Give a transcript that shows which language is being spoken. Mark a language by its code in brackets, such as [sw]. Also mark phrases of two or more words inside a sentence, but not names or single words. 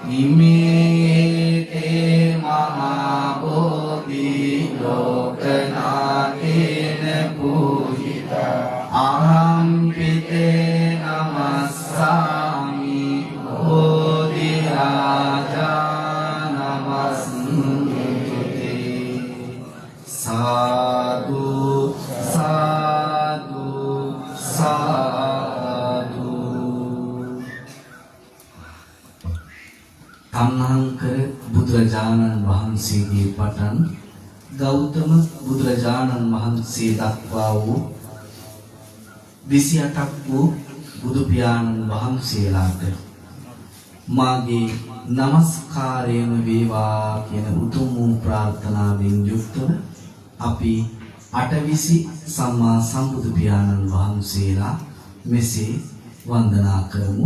[pi] ඉමේතේ මහා බෝධි ලෝකනාථේන පූජිතා අහං පිතේ නමස්සාමි බෝධි රාජා නමස්තුති සාදු සාදු [si] සාදු තම්හංකර බුදුරජාණන් වහන්සේගේ පටන් ගෞතම බුදුරජාණන් වහන්සේ දක්වා වූ 28ක් වූ බුදු පියාණන් වහන්සේලාට මාගේ নমස්කාරයම වේවා කියන උතුම් වූ ප්‍රාර්ථනාවෙන් යුක්තව අපි අටවිසි සම්මා සම්බුදු පියාණන් වහන්සේලා මෙසේ වන්දනා කරමු.